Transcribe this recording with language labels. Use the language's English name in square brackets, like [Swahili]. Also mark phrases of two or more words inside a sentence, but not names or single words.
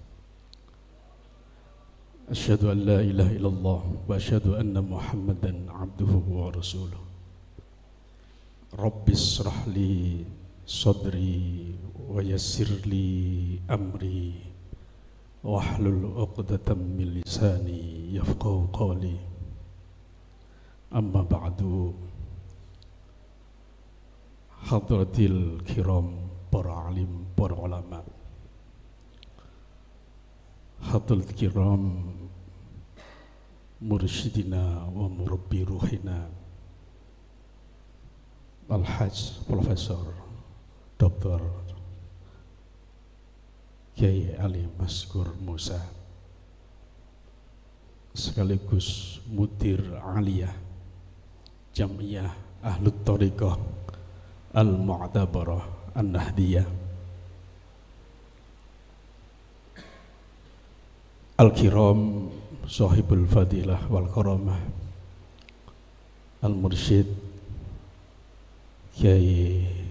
[Arabic] أشهد أن لا إله إلا الله وأشهد أن محمدا عبده ورسوله. رب اشرح لي صدري ويسر لي أمري واحلل عقدة من لساني يفقهوا قولي. أما بعد، حضرات الكرام, [Indonesian] para alim, para ulama, [Arabic] حضرات الكرام، مرشدنا ومربي روحنا Al-Hajj Profesor Dr. [Indonesian] Kiai Ali Maskur Musa, sekaligus [Arabic] مدير عالية [Indonesian] Jam'iyah Ahlut Thariqah Al-Mu'tabarah An-Nahdiyah, [Arabic] الكرام صاحب الفضيلة والكرامة، المرشد Kiai